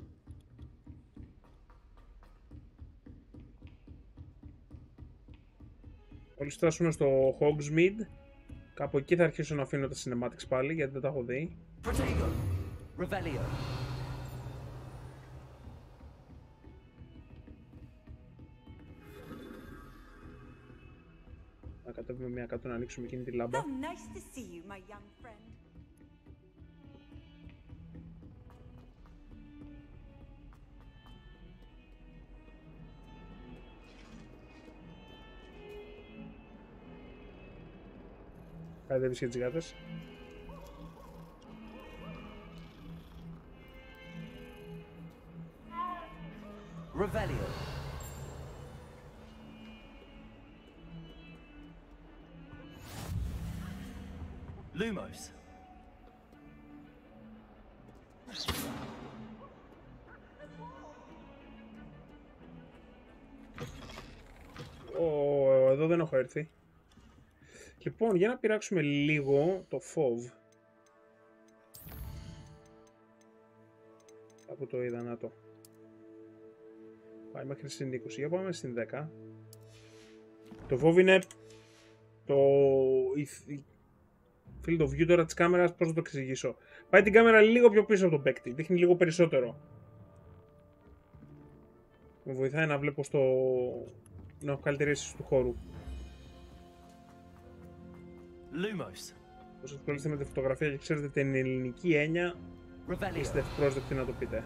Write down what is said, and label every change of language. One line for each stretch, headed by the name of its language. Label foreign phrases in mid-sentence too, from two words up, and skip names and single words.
Greek: Μόλις φτάσουμε στο Hogsmeade, κάπου εκεί θα αρχίσω να αφήνω τα cinematics πάλι, γιατί δεν τα έχω δει. Να κατέβουμε μία κάτω να ανοίξουμε εκείνη τη λάμπα.
English: Nice to see you, my young friend.
Greek: Κατέβεις και τις γάτες. Revelio. Lumos. Εδώ δεν έχω έρθει. Λοιπόν, για να πειράξουμε λίγο το φόβ. Από το είδα, να το. Πάει μέχρι στην 20, για πάμε στην 10. Το φόβ είναι το
English: field of view
Greek: τώρα της κάμερας, πώς να το εξηγήσω. Πάει την κάμερα λίγο πιο πίσω από τον παίκτη, δείχνει λίγο περισσότερο. Με βοηθάει να βλέπω να έχω καλύτερη αίσθηση του χώρου. Lumos. Όσοι ασχολείστε με τη φωτογραφία και ξέρετε την ελληνική έννοια, είστε ευπρόσδεκτοι να το πείτε.